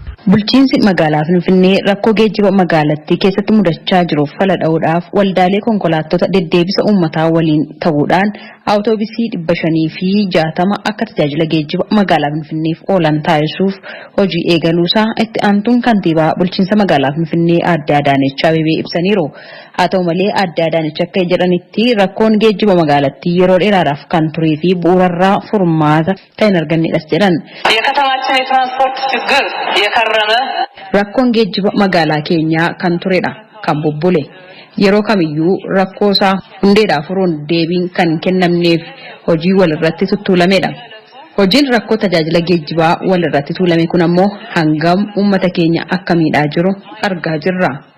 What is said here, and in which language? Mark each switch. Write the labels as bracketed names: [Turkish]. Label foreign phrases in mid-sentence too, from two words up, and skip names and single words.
[Oromo] Bulchiinsi magaalaa Finfinnee rakkoo geejjiba magaalattii keessatti mudachaa jiruuf fala dha'uudhaaf waldaalee konkolaattota deddeebisa uummataa waliin ta'uudhaan awutoobisii dhibba shanii fi jaatama akka tajaajila geejjiba magaalaa Finfinneef oolan taasisuuf hojii eegaluusaa itti aantuun kantiibaa bulchiinsa magaalaa Finfinnee aadde Adaanech Abeebee ibsaniiru. Haa ta'u malee aadde Adaanech akka jedhanitti rakkoon geejjiba magaalattii yeroo dheeraadhaaf kan turee fi bu'uurarraa furmaata kan hin argannedhas jedhan. [Amharic] የከተማችን የትራንስፖርት ችግር የከረመ [Oromo] Rakkoon geejjiba magaalaa keenyaa kan turedha, kan bubbule. Yeroo kamiyyuu rakkoo isaa hundeedhaa furuun deebiin kan kennamneef hojii wal irratti tuttuulamedha. Hojiin rakkoo tajaajila geejjibaa wal irratti tuulame kun ammoo hangam uummata keenya akka miidhaa jiru argaa jirra.